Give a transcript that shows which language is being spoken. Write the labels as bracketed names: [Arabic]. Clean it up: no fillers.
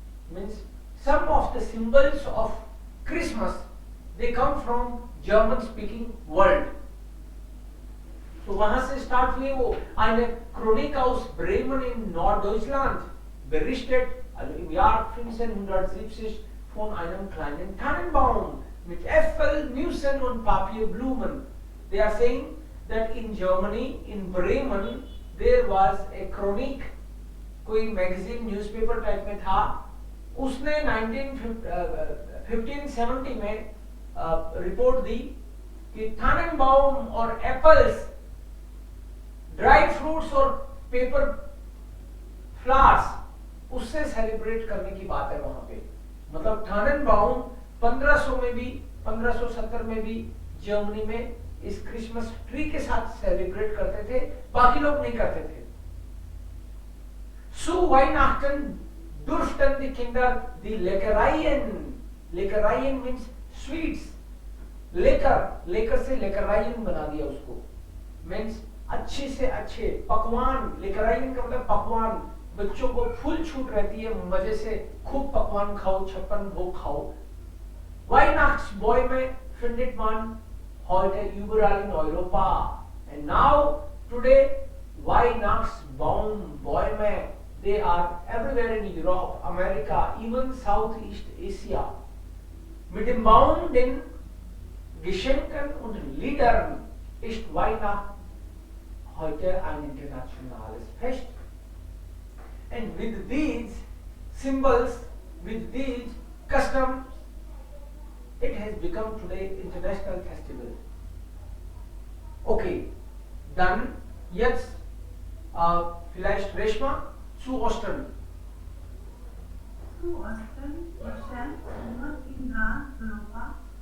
[English] Means some of the symbols of Christmas, they come from German-speaking world. [Hindi] So वहाँ से start हुई वो [German] eine Chronik aus Bremen in Norddeutschland berichtet, also im Jahr 1570 von einem kleinen Tannenbaum mit Äpfel, Nüssen und Papierblumen. [English] They are saying that in Germany, in Bremen, there was a chronic, [Hindi] कोई magazine, newspaper type में था. उसने 1570 में report दी कि Tannenbaum और apples, dry fruits और paper flowers, उससे celebrate करने की बात है वहां पे. मतलब Tannenbaum 1500 में भी 1570 में भी जर्मनी में इस क्रिसमस ट्री के साथ सेलिब्रेट करते थे, बाकी लोग नहीं करते थे. [German] Zu Weihnachten durften die Kinder die Leckereien, [English] Leckereien means sweets, [Hindi] लेकर से Leckereien बना दिया उसको, [English] means [Hindi] अच्छे से अच्छे पकवान. Leckereien का मतलब पकवान. बच्चों को फुल छूट रहती है, मजे से खूब पकवान खाओ, 56 भोग खाओ. [German] Weihnachtsbäume findet man heute überall in Europa. [English] And now today [German] Weihnachtsbaumbäume, [English] they are everywhere in Europe, America, even Southeast Asia. [German] Mit dem Baum, den Geschenken und Liedern ist Weihnacht heute ein internationales Fest. [English] And with these symbols, with these customs, it has become today international festival. [German] Okay, dann jetzt vielleicht Reshma zu Ostern. Zu Osten erscheint nur in ganz Europa